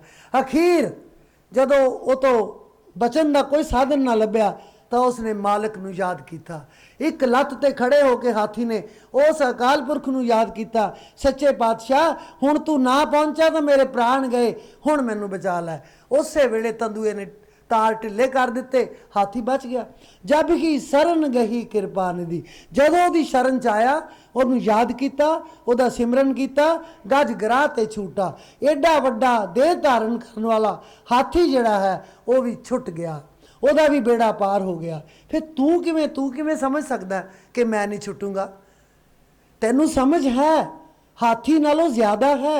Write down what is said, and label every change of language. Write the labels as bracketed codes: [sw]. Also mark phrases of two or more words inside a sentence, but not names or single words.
[pa] ਅਖੀਰ ਜਦੋਂ ਵੋ ਤੋ ਬਚਨ ਕਾ ਕੋਈ ਸਾਧਨ ਨਾ ਲੱਭਿਆ, ਤੋ ਉਸਨੇ ਮਾਲਿਕ ਨੂੰ ਯਾਦ ਕਿਯਾ। ਏਕ ਲੱਤ ਤੇ ਖੜੇ ਹੋਕੇ ਹਾਥੀ ਨੇ ਉਸ ਅਕਾਲ ਪੁਰਖ ਨੂੰ ਯਾਦ ਕਿਯਾ, ਸੱਚੇ ਪਾਤਸ਼ਾਹ ਹੁਣ ਤੂ ਨਾ ਪਹੁੰਚਾ ਤੋ ਮੇਰੇ ਪ੍ਰਾਣ ਗਏ, ਹੁਣ ਮੈਨੂੰ ਬਚਾ ਲੈ। ਉਸ ਵੇਲੇ ਤੰਦੂਏ ਨੇ ਤਾਰ ਢਿੱਲੇ ਕਰ ਦਿੱਤੇ, ਹਾਥੀ ਬਚ ਗਿਆ। ਜਬ ਹੀ ਸ਼ਰਣ ਗਹੀ ਕ੍ਰਿਪਾ ਨਿਧਿ, ਜਦੋਂ ਦੀ ਸ਼ਰਣ ਚ ਆਇਆ ਉਹਨੂੰ ਯਾਦ ਕੀਤਾ, ਉਹਦਾ ਸਿਮਰਨ ਕੀਤਾ, ਗੱਜ ਗਰਾਹ ਤੇ ਛੂਟਾ। ਐਡਾ ਵੱਡਾ ਦੇਹ ਧਾਰਨ ਕਰਨ ਵਾਲਾ ਹਾਥੀ ਜਿਹੜਾ ਹੈ ਉਹ ਵੀ ਛੁੱਟ ਗਿਆ, ਉਹਦਾ ਵੀ ਬੇੜਾ ਪਾਰ ਹੋ ਗਿਆ। ਫਿਰ ਤੂੰ ਕਿਵੇਂ ਸਮਝ ਸਕਦਾ ਕਿ ਮੈਂ ਨਹੀਂ ਛੁੱਟੂੰਗਾ? ਤੈਨੂੰ ਸਮਝ ਹੈ, ਹਾਥੀ ਨਾਲੋਂ ਜ਼ਿਆਦਾ ਹੈ।